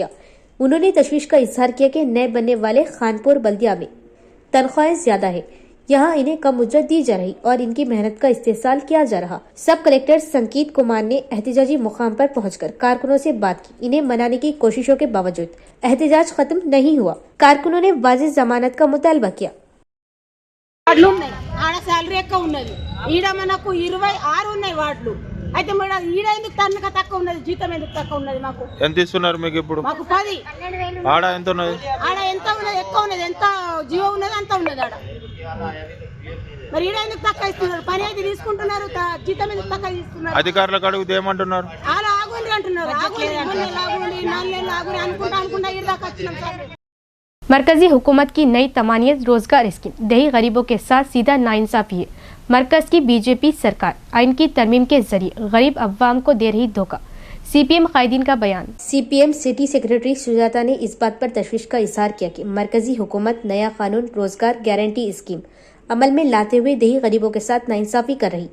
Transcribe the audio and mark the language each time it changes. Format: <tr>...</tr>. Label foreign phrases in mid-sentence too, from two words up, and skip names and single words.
<ur>انہوں نے تشویش کا اظہار کیا کہ نئے بننے والے خانپور بلدیہ میں تنخواہیں زیادہ ہیں، یہاں انہیں کم اجرت دی جا رہی اور ان کی محنت کا استحصال کیا جا رہا۔ سب کلکٹر سنکیت کمار نے احتجاجی مقام پر پہنچ کر کارکنوں سے بات کی۔ انہیں منانے کی کوششوں کے باوجود احتجاج ختم نہیں ہوا۔ کارکنوں نے واضح ضمانت کا مطالبہ کیا۔</ur> <te>సాలరీ ఎక్కువ ఉన్నది, ఈడ మనకు 26 ఉన్నాయి వార్డులు, అయితే మన ఈడ ఎందుకు తనక తక్కువ ఉన్నది, జీతం ఎందుకు తక్కువ ఉన్నది? మాకు ఎంత ఇస్తున్నారు మీకు ఇప్పుడు? మాకు 10. ఆడ ఎంత ఉన్నది? ఆడ ఎంత ఉన్నది? ఎక్కువ ఉన్నది, ఎంత జీవో ఉన్నది అంత ఉన్నది ఆడ। మరి ఈడ ఎందుకు తక్కువ ఇస్తున్నారు? పని అయితే తీసుకుంటున్నారు, జీతం ఎందుకు తక్కువ ఇస్తున్నారు? అధికారులకు అడిగితే ఏమంటున్నారు? అలా ఆగుండి అంటున్నారు, ఆగుండి 3 నెలలు ఆగుండి 4 నెలలు ఆగుండి అనుకుంటా ఈడ దాకా వచ్చినాం సార్।</te> <ur>مرکزی حکومت کی نئی تمانیت روزگار اسکیم دیہی غریبوں کے ساتھ سیدھا ناانصافی ہے. مرکز کی بی جے پی سرکار آئین کی ترمیم کے ذریعے غریب عوام کو دے رہی دھوکا. سی پی ایم قائدین کا بیان. सीपीएम</ur> <en>city secretary</en> <ur>سجاتا نے اس بات پر تشویش کا اظہار کیا کہ مرکزی حکومت نیا قانون روزگار</ur> <en>guarantee scheme</en> <ur>عمل میں لاتے ہوئے دیہی غریبوں کے ساتھ ناانصافی کر رہی.</ur>